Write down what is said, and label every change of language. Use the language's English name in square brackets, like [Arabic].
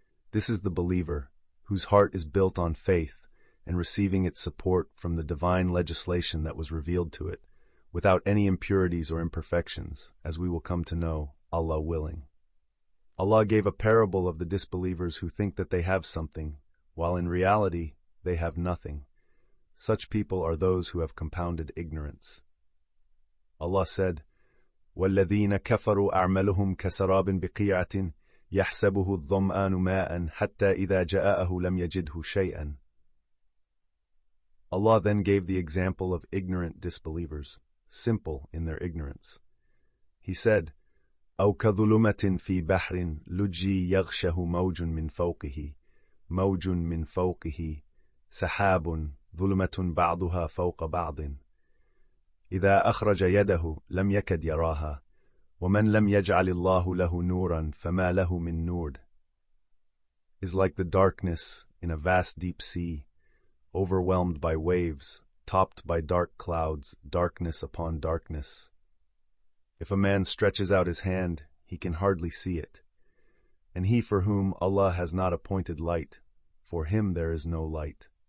[English] This is the believer, whose heart is built on faith and receiving its support from the divine legislation that was revealed to it, without any impurities or imperfections, as we will come to know, Allah willing. Allah gave a parable of the disbelievers who think that they have something, while in reality they have nothing. Such people are those who have compounded ignorance. [Arabic] Allah said, وَالَّذِينَ كَفَرُوا أَعْمَلُهُمْ كَسَرَابٍ بِقِيعَةٍ يَحْسَبُهُ الظَّمْآنُ مَاءً حَتَّى إِذَا جَاءَهُ لَمْ يَجِدْهُ شَيْئًا. [English] Allah then gave the example of ignorant disbelievers, simple in their ignorance. [Arabic] He said, أَوْ كَظُلُمَةٍ فِي بَحْرٍ لُجِّي يَغْشَهُ مَوْجٌ مِّن فَوْقِهِ مَوْجٌ مِّن فَوْقِهِ سَحَابٌ ظُلُمَةٌ بَعْضُهَا فَوْقَ بَعْضٍ إذا أخرج يده لم يكد يراها ومن لم يجعل الله له نورا فما له من نور. [English] Is like the darkness in a vast deep sea, overwhelmed by waves, topped by dark clouds, darkness upon darkness. If a man stretches out his hand, he can hardly see it. And he for whom Allah has not appointed light, for him there is no light.